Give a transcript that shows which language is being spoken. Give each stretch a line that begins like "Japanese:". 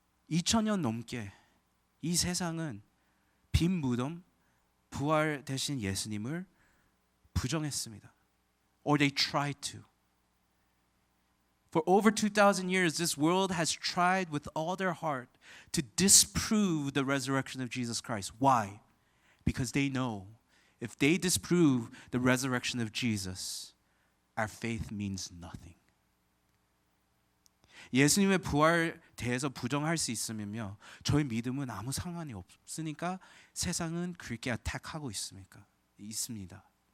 Korean: 2000년 넘게 이 세상은 빈 무덤, 부활되신 예수님을 부정했습니다.
English: Or they tried to. For over 2,000 years, this world has tried with all their heart to disprove the resurrection of Jesus Christ. Why? Because they know if they disprove the resurrection of Jesus, our faith means nothing.
Korean: 예수님의 부활에 대해서 부정할 수 있으면요, 저희 믿음은 아무 상관이 없으니까 세상은 그렇게 attack하고 있습니다.